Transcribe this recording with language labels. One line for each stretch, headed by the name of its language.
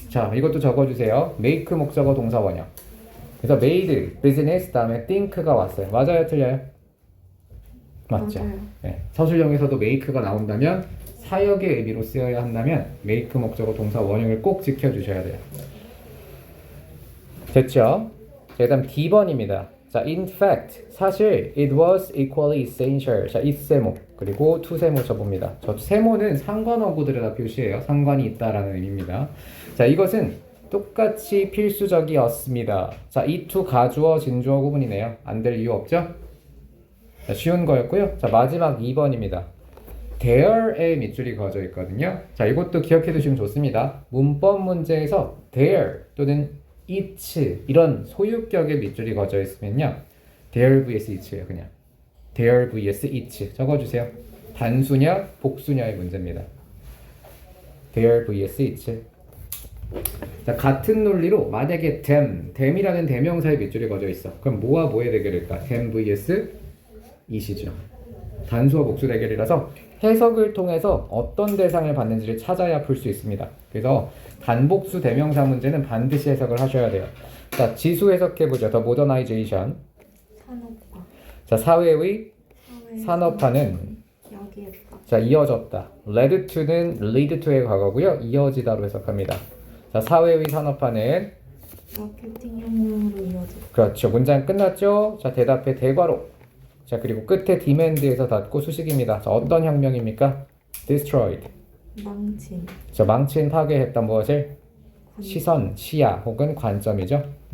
Korean: 자, 이것도 적어주세요. make 목적어 동사원형. 그래서 made, business 다음에 think가 왔어요. 맞아요, 틀려요? 맞죠? 맞아요. 네. 서술형에서도 make가 나온다면 사역의 의미로 쓰여야 한다면 make 목적어 동사 원형을 꼭 지켜주셔야 돼요. 됐죠? 자, 그다음 D번입니다.
English: 자, in fact, 사실 it was equally essential.
Korean: 자, it 세모 그리고 to 세모 접습니다. 저 세모는 상관어구들에다 표시해요. 상관이 있다라는 의미입니다. 자, 이것은 똑같이 필수적이었습니다. 자, 이 to 가주어 진주어 구분이네요. 안 될 이유 없죠? 자, 쉬운 거였고요. 자, 마지막 2번입니다. there에 밑줄이 그어져 있거든요. 자, 이것도 기억해 두시면 좋습니다. 문법 문제에서 there 또는 it 이런 소유격의 밑줄이 그어져 있으면요. there vs it예요. 그냥 there vs it 적어주세요. 단수냐 복수냐의 문제입니다.
English: there vs it.
Korean: 자, 같은 논리로 만약에 them이라는 대명사의 밑줄이 그어져 있어. 그럼 뭐와 뭐의 대결일까?
English: them vs it이죠.
Korean: 단수와 복수 대결이라서 해석을 통해서 어떤 대상을 받는지를 찾아야 풀 수 있습니다. 그래서 단복수 대명사 문제는 반드시 해석을 하셔야 돼요. 자, 지수 해석해보죠. 더 모더나이제이션. 산업화. 자, 사회의 산업화는 야기했다. 자, 이어졌다. led to는 lead to의 과거고요. 이어지다로 해석합니다. 자, 사회의 산업화는 마케팅 혁명으로 이어졌다. 그렇죠. 문장 끝났죠? 자, 대답해 대괄호. 자, 그리고 끝에 demand에서 닫고 수식입니다. 자, 어떤 혁명입니까? destroyed. 망친. 자, 망친 파괴했던 무엇을? 시선, 시야 혹은 관점이죠.